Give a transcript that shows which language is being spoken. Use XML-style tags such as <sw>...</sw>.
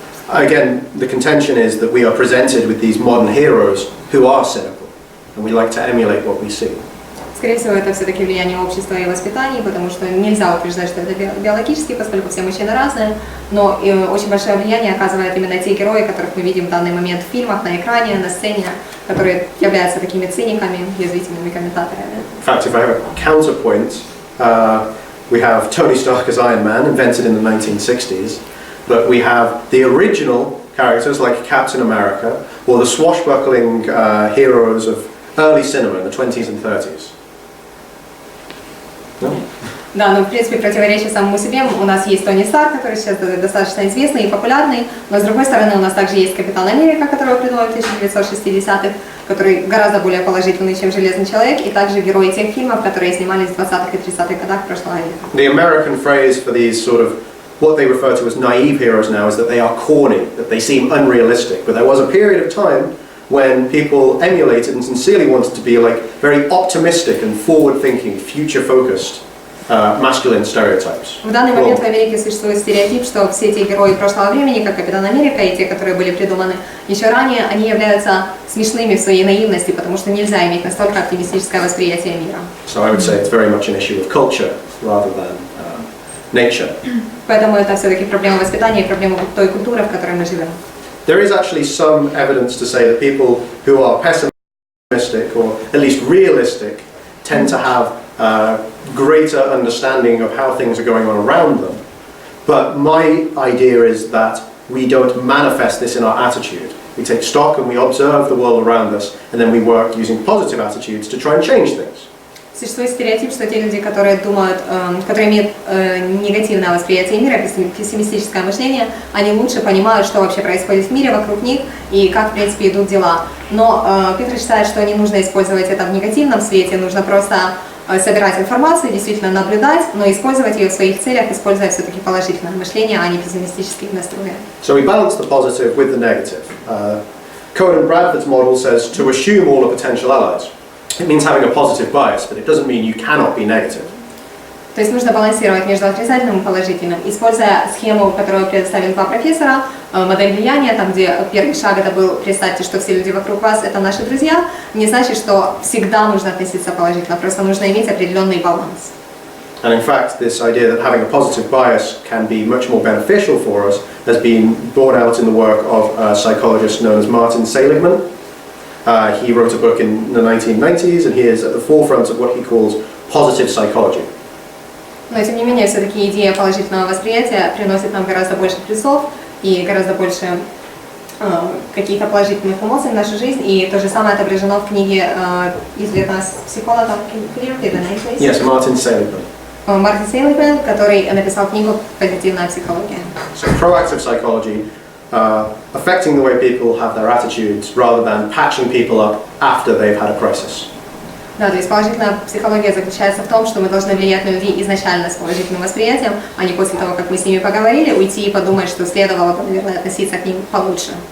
<en>Again, the contention is that we are presented with these modern heroes who are cynical, and we like to emulate what we see.</en> <ru>Скорее всего, это все-таки влияние общества и воспитания, потому что нельзя утверждать, что это биологически, поскольку все мужчины разные, но очень большое влияние оказывают именно те герои, которых мы видим в данный момент в фильмах, на экране, на сцене, которые являются такими циниками, язвительными комментаторами.</ru> <en>In fact, if I have a counterpoint, we have Tony Stark as Iron Man, invented in the 1960s, but we have the original characters like Captain America, or the swashbuckling heroes of early cinema in the 20s and 30s. No?</en> <ru>Да, но в принципе противоречие самому себе. У нас есть Тони Старк, который сейчас достаточно известный и популярный, но с другой стороны у нас также есть Капитан Америка, которого придумали в 1960-х, который гораздо более положительный, чем Железный человек, и также герои тех фильмов, которые снимались в 20-х и 30-х годах прошлого века.</ru> <en>The American phrase for these sort of what they refer to as naive heroes now is that they are corny, that they seem unrealistic. But there was a period of time when people emulated and sincerely wanted to be like very optimistic and forward-thinking, future-focused masculine stereotypes.</en> <ru>В данный момент в Америке существует стереотип, что все те герои прошлого времени, как Капитан Америка и те, которые были придуманы еще ранее, они являются смешными в своей наивности, потому что нельзя иметь настолько оптимистическое восприятие мира.</ru> <en>So I would say it's very much an issue of culture rather than nature.</en> <ru>Поэтому это все-таки проблема воспитания и проблема той культуры, в которой мы живем.</ru> <en>There is actually some evidence to say that people who are pessimistic or at least realistic tend to have greater understanding of how things are going on around them. But my idea is that we don't manifest this in our attitude. We take stock and we observe the world around us, and then we work using positive attitudes to try and change things.</en> <ru>Существует стереотип, что те люди, которые думают, которые имеют негативное восприятие мира, пессимистическое мышление, они лучше понимают, что вообще происходит в мире вокруг них и как, в принципе, идут дела. Но Питер считает, что не нужно использовать это в негативном свете, нужно просто собирать информацию, действительно наблюдать, но использовать ее в своих целях, используя все-таки положительное мышление, а не пессимистические настрои.</ru> <en>So we balance the positive with the negative. Cohen and Bradford's model says to assume all are potential allies. It means having a positive bias, but it doesn't mean you cannot be negative.</en> <ru>То есть нужно балансировать между отрицательным и положительным. Используя схему, которую предоставили два профессора, модель влияния, там где первый шаг это был представьте, что все люди вокруг вас это наши друзья, не значит, что всегда нужно относиться положительно, просто нужно иметь определенный баланс.</ru> <en>And in fact, this idea that having a positive bias can be much more beneficial for us has been borne out in the work of a psychologist known as Martin Seligman. He wrote a book in the 1990s and he is at the forefront of what he calls positive psychology.</en> <ru>Но тем не менее, все-таки идея положительного восприятия приносит нам гораздо больше плюсов и гораздо больше каких-то положительных эмоций в нашу жизнь. И то же самое отображено в книге известного психолога.</ru> <en>Yes, Martin Seligman.</en> <ru>Мартин Сейлигман, который написал книгу «Позитивная психология».</ru> <en>So proactive psychology, affecting the way people have their attitudes rather than patching people up after they've had a crisis.</en> <ru>Да, то есть положительная психология заключается в том, что мы должны влиять на людей изначально с положительным восприятием, а не после того, как мы с ними поговорили, уйти и подумать, что следовало бы, наверное, относиться к ним получше.</ru>